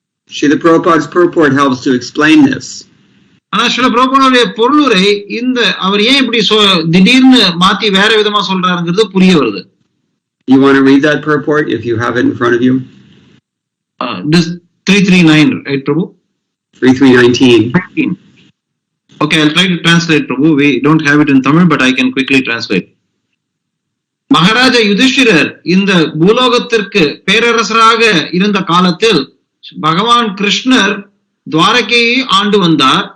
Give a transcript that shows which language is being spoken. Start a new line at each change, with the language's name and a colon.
English: Srila Prabhupada's purport helps to explain this.
Tamil: ஆனா ஸ்ரீல பிரபுபாதுடைய பொருளுரை இந்த அவர் ஏன் இப்படி திடீர்னு மாத்தி வேற விதமா சொல்றாருங்கிறது புரிய வருது.
English: You want to read that purport if you have it in front of you? This 339, right, Prabhu? 3319. Okay, I'll try to translate, Prabhu. We don't have it in Tamil, but I can quickly translate.
Tamil: Maharaja யுதிஷ்டிரர் இந்த பூலோகத்திற்கு பேரரசராக இருந்த காலத்தில் பகவான் கிருஷ்ணர் துவாரகையை ஆண்டு வந்தார்.